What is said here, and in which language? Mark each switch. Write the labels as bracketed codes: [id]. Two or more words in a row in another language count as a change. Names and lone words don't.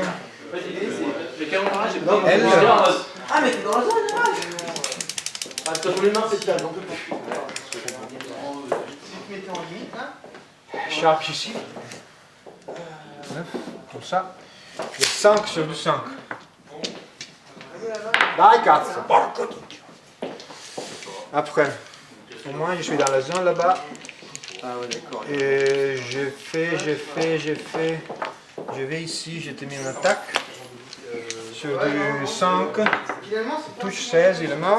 [fr] Les caméras, j'ai pas. L. Ah, mais t'es dans la zone, là. Ah, toi, les mains, c'est table, j'en peux plus. Tu te mettais en limite, là. Sharp ici. 9, comme ça. Et 5 sur du 5. [it] Dai cazzo, porco dio. [fr] Après, au moins je suis dans la zone là-bas. Ah ouais, d'accord. Et j'ai fait. Je vais ici, j'ai mis une attaque. Sur du 5. Finalement, c'est Touche 16, il est mort.